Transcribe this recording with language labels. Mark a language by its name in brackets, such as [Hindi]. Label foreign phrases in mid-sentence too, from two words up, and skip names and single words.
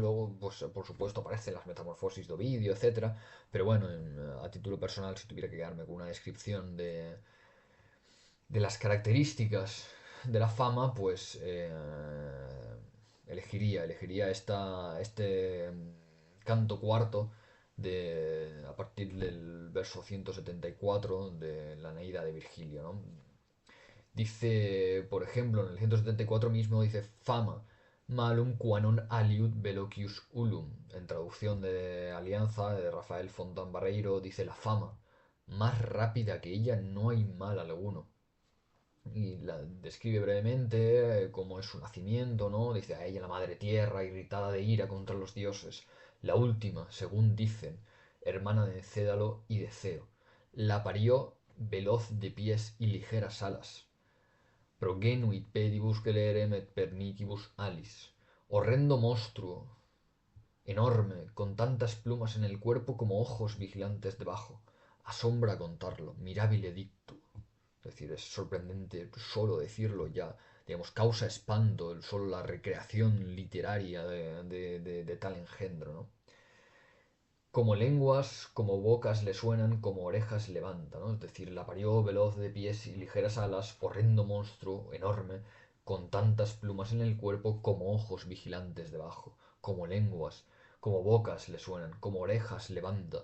[Spanish] Luego, pues por supuesto aparecen las metamorfosis de Ovidio, etcétera, pero bueno, a título personal, si tuviera que quedarme con una descripción de las características de la fama, pues elegiría canto cuarto a partir del verso 174 de la Eneida de Virgilio, ¿no? Dice, por ejemplo, en el 174 mismo dice fama, [Latin] malum quanon aliud velocius ulum. [Spanish] En traducción de Alianza de Rafael Fontán Barreiro dice la fama, más rápida que ella no hay mal alguno. Y la describe brevemente cómo es su nacimiento, ¿no? Dice a ella la madre tierra, irritada de ira contra los dioses, la última, según dicen, hermana de Cédalo y de Ceo. La parió veloz de pies y ligeras alas, [Latin] progenuit pedibus celerem et pernicibus alis. [Spanish] Horrendo monstruo, enorme, con tantas plumas en el cuerpo como ojos vigilantes debajo. Asombra contarlo, [Latin] mirabile dictu. [Spanish] Es decir, es sorprendente solo decirlo ya, digamos, causa espanto solo la recreación literaria de tal engendro, ¿no? Como lenguas, como bocas le suenan, como orejas levanta, ¿no? Es decir, la parió veloz de pies y ligeras alas, horrendo monstruo, enorme, con tantas plumas en el cuerpo como ojos vigilantes debajo, como lenguas, como bocas le suenan, como orejas levanta.